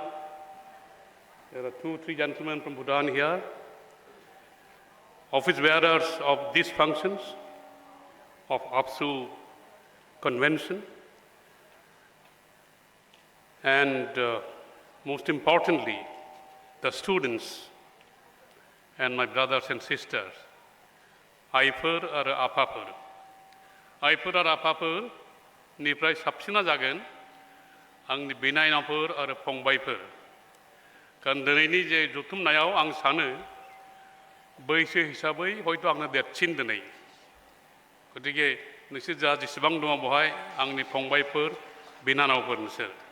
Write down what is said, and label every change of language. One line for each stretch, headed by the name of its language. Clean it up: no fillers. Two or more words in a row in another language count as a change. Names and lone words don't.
English: There are 2-3 gentlemen from Bhutan here, office bearers of these functions of APSU Convention, and most importantly, the students and my brothers and sisters,
Bodo: आइफोर आरो आफाफोर आरो आफाफोर निफ्राय साबसिना जागोन आंनि बिनानावफोर आरो फंबायफोर कारण दिनैनि जे जथुमनायाव आं सानो बैसो हिसाबै हयथ' आंनो देरसिन दिनै गतिके नोंसोर जा जेसेबां दङ बहाय आंनि फंबायफोर बिनानावफोर नोंसोर